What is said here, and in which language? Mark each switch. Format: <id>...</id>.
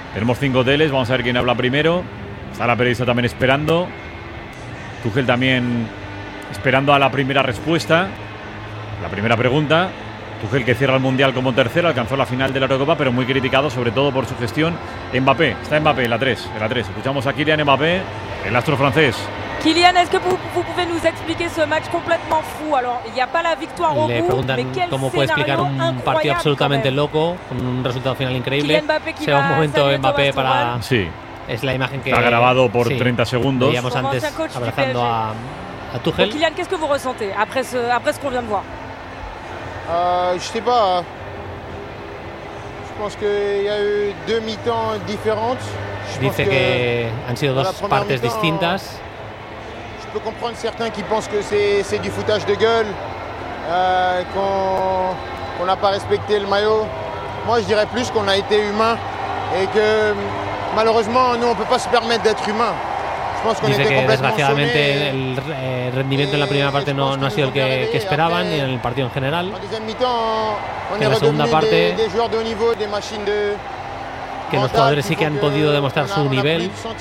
<es>Tenemos 5 teles, vamos a ver quién habla primero. Está la periodista también esperando. Tuchel también esperando a la primera respuesta, la primera pregunta. Tuchel, que cierra el Mundial como tercero, alcanzó la final de la Eurocopa, pero muy criticado, sobre todo por su gestión. Mbappé, está Mbappé, en la 3. Escuchamos a Kylian Mbappé, el astro francés.</es> <fr>Kylian, est-ce que vous pouvez nous expliquer ce match complètement fou? Alors, il n'y a pas la victoire au bout, mais quel scénario incroyable!</fr> <es>¿Cómo puede explicar un partido absolutamente loco, con un resultado final increíble? Se va un momento Mbappé para. Sí. Es la imagen que está grabado por 30 segundos. Veíamos antes abrazando a Tuchel.</es> <fr>Kylian, qu'est-ce que vous ressentez après ce qu'on vient de voir? Je sais pas. Je pense qu'il y a eu deux mi-temps différentes.</fr> <es>Dice que han sido dos partes distintas.</es> <fr>Je peux comprendre certains qui pensent que c'est du foutage de gueule, qu'on n'a pas respecté le maillot. Moi, je dirais plus qu'on a été humain et que malheureusement, nous, on ne peut pas se permettre d'être humain. Je pense qu'on était complètement sonné.</fr> <es>El rendimiento en la primera parte no ha sido el que esperaban ni en el partido en general.</es> <fr>En deuxième mi-temps, on est redevenu des joueurs de haut niveau, des machines de.</fr> <es>Que los jugadores sí que han podido demostrar su nivel.</es>